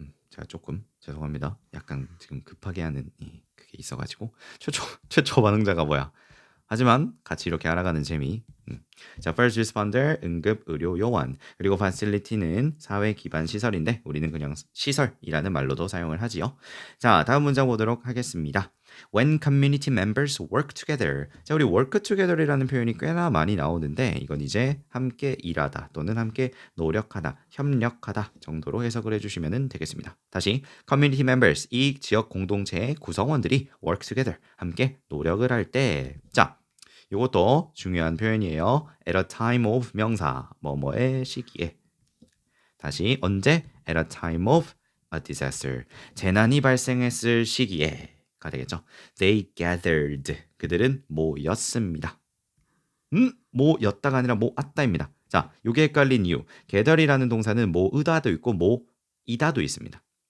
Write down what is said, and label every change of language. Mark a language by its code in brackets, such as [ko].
[ko] 제가 조금 죄송합니다. 약간 지금 급하게 하는 그게 있어가지고 최초 반응자가 뭐야? 하지만 같이 이렇게 알아가는 재미. 자, first responder 응급의료요원, 그리고 facility는 사회 기반 시설인데 우리는 그냥 시설이라는 말로도 사용을 하지요. 자, 다음 문장 보도록 하겠습니다. [en] When community members work together. [ko] 자, 우리 work together이라는 표현이 꽤나 많이 나오는데 이건 이제 함께 일하다 또는 함께 노력하다, 협력하다 정도로 해석을 해주시면 되겠습니다. 다시 community members, 이 지역 공동체의 구성원들이 work together, 함께 노력을 할 때. 자, 이것도 중요한 표현이에요. [en] At a time of [ko] 명사, 뭐뭐의 시기에. 다시 언제? [en] At a time of a disaster. [ko] 재난이 발생했을 시기에 가 되겠죠. [en] They gathered. [ko] 그들은 모였습니다. 모였다가 아니라 모았다입니다. 자, 요게 헷갈린 이유. gather이라는 동사는 모으다도 있고 모이다도 있습니다.